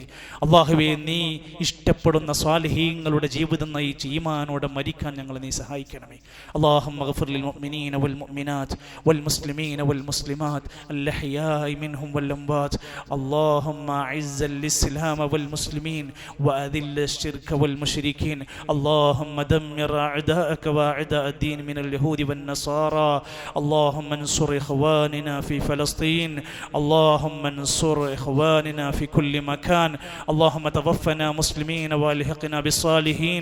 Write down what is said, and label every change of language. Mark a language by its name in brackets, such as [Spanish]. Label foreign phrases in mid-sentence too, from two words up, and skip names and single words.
[Malayalam] അല്ലാഹുവേ, നീ ഇഷ്ടപ്പെടുന്ന സ്വാലിഹീങ്ങളുടെ ജീവിതം നയിച്ച് ഈമാനോടെ മരിക്കാൻ ഞങ്ങളെ നീ സഹായിക്കണമേ. [Arabic] اللهم اغفر للمؤمنين والمؤمنات والمسلمين والمسلمات الأحياء منهم والأموات. اللهم أعز الإسلام والمسلمين وأذل الشرك والمشركين. اللهم دمر أعداءك وأعداء الدين من اليهود والنصارى. اللهم انصر إخواننا في فلسطين. اللهم انصر إخواننا في كل مكان. اللهم توفنا مسلمين والحقنا بالصالحين.